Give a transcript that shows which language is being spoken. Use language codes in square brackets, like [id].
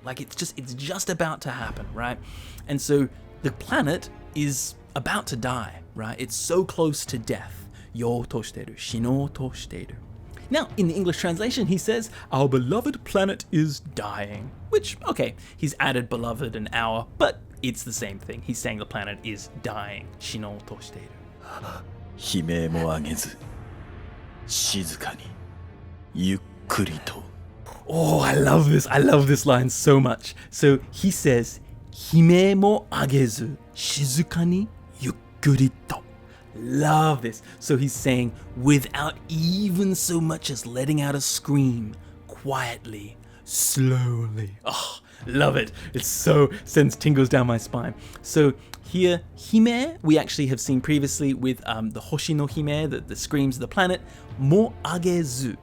[en] Like it's just about to happen, right? And so the planet is about to die, right? It's so close to death. [ja] Yo to shiteru, shino to shiteru. [en] Now, in the English translation, he says, our beloved planet is dying. Which, okay, he's added beloved and our, but it's the same thing. He's saying the planet is dying. [ja] Shino to shiteru. 悲鳴も上げず、静かに、ゆっくりと。 [en] Oh, I love this. I love this line so much. So he says, [ja] 悲鳴も上げず、静かに、ゆっくりと. [en] Love this. So he's saying, without even so much as letting out a scream, quietly, slowly. Oh, love it. It sends tingles down my spine. So here, hime, we actually have seen previously with the [ja] hoshi no hime, [en] the screams of the planet, [ja] mo agezu.